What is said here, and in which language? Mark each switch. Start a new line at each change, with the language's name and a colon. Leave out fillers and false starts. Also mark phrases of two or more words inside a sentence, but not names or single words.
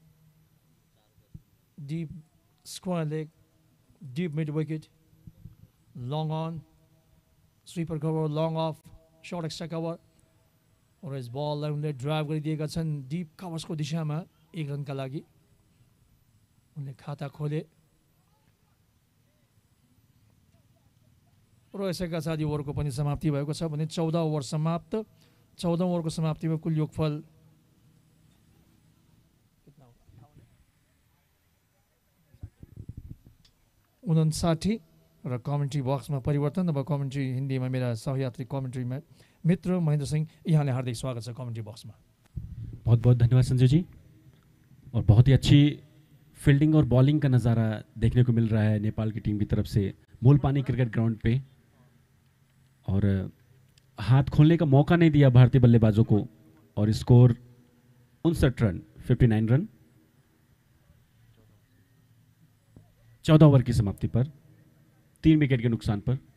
English: deep square leg, deep mid wicket, long on, sweeper cover, long off, short extra cover
Nepali: और इस बललाई उनले ड्राइभ गरिदिएका छन्
English: deep coversको
Nepali: दिशामा 1 रनका लागि उनले खाता खोले र यसैका साथ यो ओभरको पनि समाप्ति भएको छ भने 14 ओभर समाप्त 14 ओभरको समाप्तिमा कुल योगफल 59 र
English: commentary boxमा
Nepali: परिवर्तन अब कमेन्ट्री हिन्दीमा मेरा सहयात्री कमेन्ट्री मित्र महेन्द्र सिंह यहाँले हार्दिक स्वागत छ
English: commentary boxमा।
Hindi: बहुत बहुत धन्यवाद संजय जी और बहुत ही अच्छी फील्डिंग और बॉलिंग का नज़ारा देखने को मिल रहा है नेपाल की टीम की तरफ से मूलपानी
English: cricket ground
Hindi: पे और हाथ खोलने का मौका नहीं दिया भारतीय बल्लेबाजों को और स्कोर 59 रन 59 रन 14 ओवर की समाप्ति पर 3 विकेट के नुकसान पर।